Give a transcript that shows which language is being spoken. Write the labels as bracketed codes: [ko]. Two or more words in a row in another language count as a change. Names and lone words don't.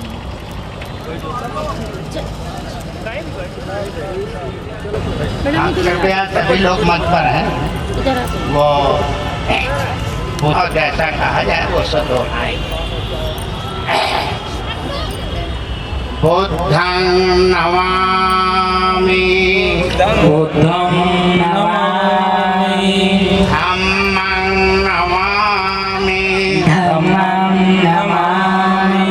[hi] कृपया सभी लोग मंच पर हैं, इधर वो बहुत जैसा कहा जाए वो सब दोहराए। [pi] बुद्धं नमामि बुद्धं नमामि धम्मं नमामि धम्मं नमामि